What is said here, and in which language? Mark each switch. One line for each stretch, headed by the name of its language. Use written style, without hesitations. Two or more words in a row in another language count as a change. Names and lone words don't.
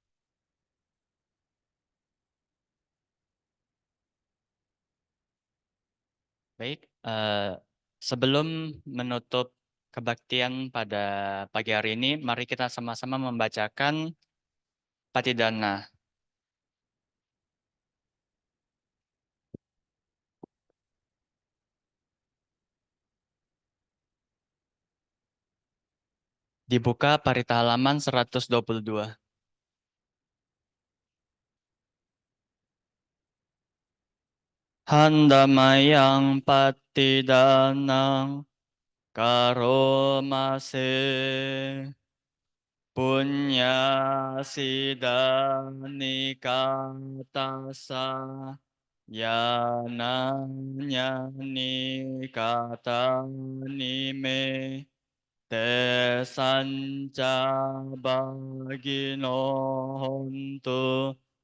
Indonesian: Baik, sebelum menutup kebaktian pada pagi hari ini, mari kita sama-sama membacakan Patidana. Dibuka parita halaman 122.
Pali: Handamayang patidanang karomase punya sidani katasa yananya nikata nime tesanca bagino hontu